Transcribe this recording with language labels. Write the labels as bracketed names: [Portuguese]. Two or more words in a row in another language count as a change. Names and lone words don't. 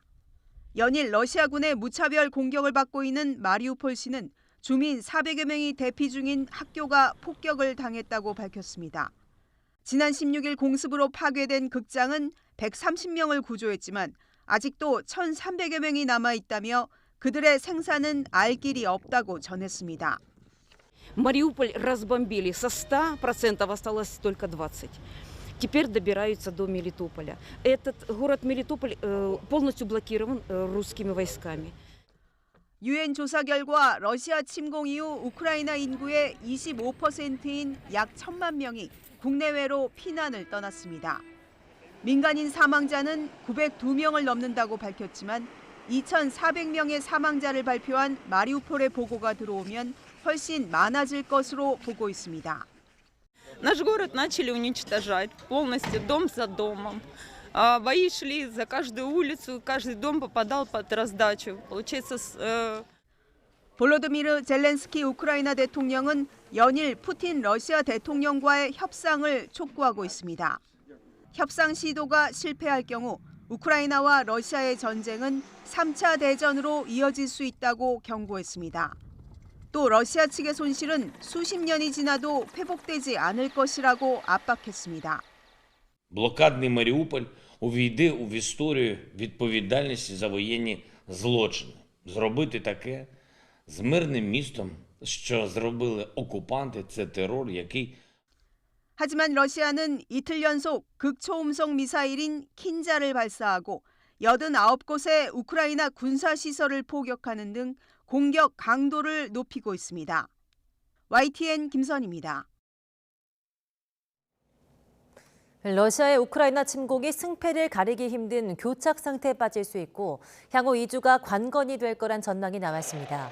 [Korean] 연일 러시아군의 무차별 공격을 받고 있는 마리우폴시는 주민 400여 명이 대피 중인 학교가 폭격을 당했다고 밝혔습니다. 지난 16일 공습으로 파괴된 극장은 130명을 구조했지만 아직도 1,300여 명이 남아있다며 그들의 생사는 알 길이 없다고 전했습니다. [Russian] Мариуполь разбомбили, со 100% осталось только 20%. Теперь добираются до Мелитополя. Этот город Мелитополь полностью блокирован русскими войсками. [Korean] 유엔 조사 결과 러시아 침공 이후 우크라이나 인구의 25%인 약 1,000만 명이 국내외로 피난을 떠났습니다. 민간인 사망자는 902명을 넘는다고 밝혔지만 2,400명의 사망자를 발표한 마리우폴의 보고가 들어오면 훨씬 많아질 것으로 보고 있습니다. [Russian] Наш город начали уничтожать полностью дом за домом. Бои шли за каждую улицу, каждый дом попадал под раздачу. Получается. [Korean] 볼로디미르 젤렌스키 우크라이나 대통령은 연일 푸틴 러시아 대통령과의 협상을 촉구하고 있습니다. 협상 시도가 실패할 경우 우크라이나와 러시아의 전쟁은 3차 대전으로 이어질 수 있다고 경고했습니다. 또 러시아 측의 손실은 수십 년이 지나도 회복되지 않을 것이라고 압박했습니다. [Ukrainian] Блокадний Маріуполь увійде в історію відповідальності за воєнні злочини. Зробити таке з мирним містом, що зробили окупанти, це терор, який [Korean] 하지만 러시아는 이틀 연속 극초음속 미사일인 킨자를 발사하고 89곳의 우크라이나 군사시설을 포격하는 등 공격 강도를 높이고 있습니다. YTN 김선입니다. 러시아의 우크라이나 침공이 승패를 가리기 힘든 교착 상태에 빠질 수 있고 향후 2주가 관건이 될 거란 전망이 나왔습니다.